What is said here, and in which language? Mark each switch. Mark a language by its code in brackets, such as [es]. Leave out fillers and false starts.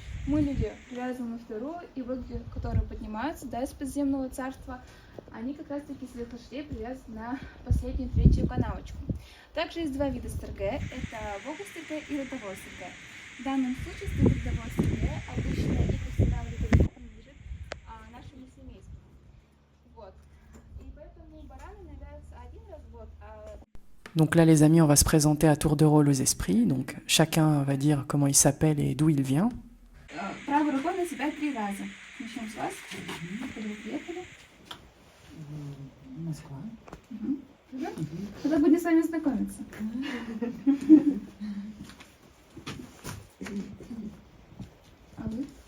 [ru] Мы, люди, привязываем на вторую, и боги, которые поднимаются, да, из подземного царства, они как раз-таки своих лошадей привязывают на последнюю, третью канавочку. Также есть 2 вида стерге. Это богу стерге и родовой стерге. В данном случае стоит родовой стерге. Обычно их устанавливают, принадлежит нашему семейству. Вот. И поэтому бараны являются 1 раз в год, [fr] Donc là, les amis, on va se présenter à tour de rôle aux esprits. Donc chacun va dire comment il s'appelle et d'où il vient. [ru] правой рукой на себя 3 раза. Начнем с вас. Откуда вы приехали? Москва. Тогда будем с вами знакомиться. А вы?